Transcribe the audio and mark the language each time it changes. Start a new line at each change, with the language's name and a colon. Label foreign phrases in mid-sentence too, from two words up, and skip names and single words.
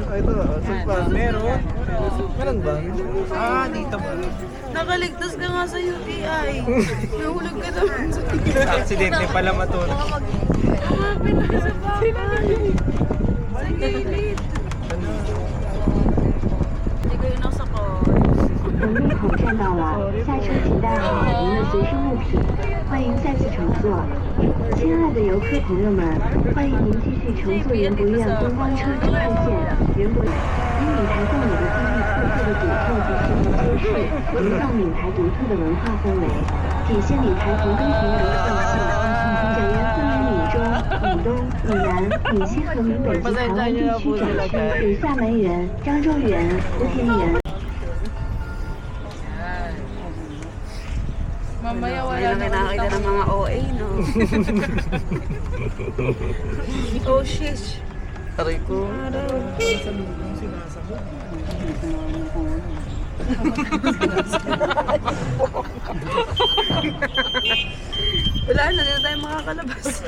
Filipino: Ay, ito, sulpa. Meron. Meron ba? Dito ba? Nakaligtas ka nga sa UTI. Nahulog ka naman sa Aksidente pala matulog. kumapit ka sa bahay. Sa gilid. Hindi ko yun nasa call.
Chinese: 门入口站到了，下车请带好您的随身物品，欢迎再次乘坐。亲爱的游客朋友们，欢迎您继续乘坐园博苑观光车支线园博。因闽台藏有着地域特色的古厝及生活优势，营造闽台独特的文化氛围，体现闽台同根同源的特性。展园分为闽中、闽东、闽南、闽西和闽北及台湾地区展区，有厦门园、漳州园、福田园。
Filipino: Mamaya wala Wala na nakakita ng mga OA, no?
English: Oh, shish.
Filipino: Aray ko. Wala na, hindi na tayo makakalabas.